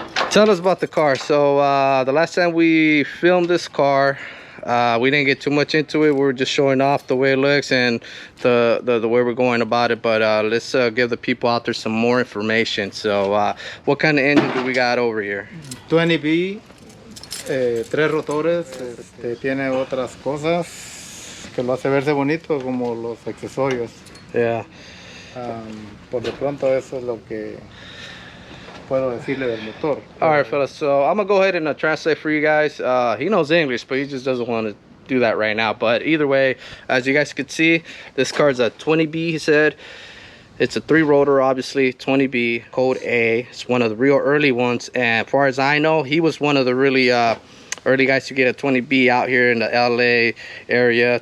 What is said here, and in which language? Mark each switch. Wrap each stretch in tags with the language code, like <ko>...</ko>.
<en>tell us about the car. So the last time we filmed this car, we didn't get too much into it. We were just showing off the way it looks and the way we're going about it. But let's give the people out there some more information. So what kind of engine do we got over here?</en> <es>20B, 3 rotores, tiene otras cosas que lo hace verse bonito, como los accesorios.</es> <en>Yeah.</en> <es>Por de pronto eso es lo que puedo decirle del motor.</es> <en>All right, fellas, so I'm gonna go ahead and translate for you guys. He knows English, but he just doesn't want to do that right now. But either way, as you guys could see, this car's a 20B. He said it's a 3 rotor, obviously 20B, code A. It's one of the real early ones, and as far as I know, he was one of the really early guys to get a 20B out here in the LA area.</en>